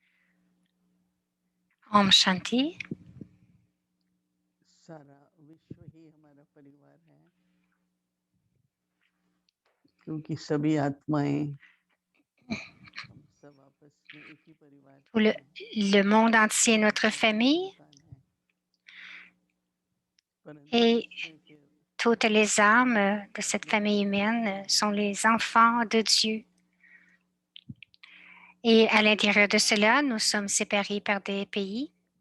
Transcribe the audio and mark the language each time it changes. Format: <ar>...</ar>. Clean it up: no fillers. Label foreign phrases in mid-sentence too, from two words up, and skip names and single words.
<hi>ॐ शान्ति. सारा विश्व ही हमारा परिवार है क्योंकि सभी आत्माएं हम सब आपस में एक ही परिवार की हैं।</hi> <fr>Le monde entier est notre famille et toutes les âmes de cette famille humaine sont les enfants de Dieu. Et à l'intérieur de cela, nous sommes séparés par des pays.</fr>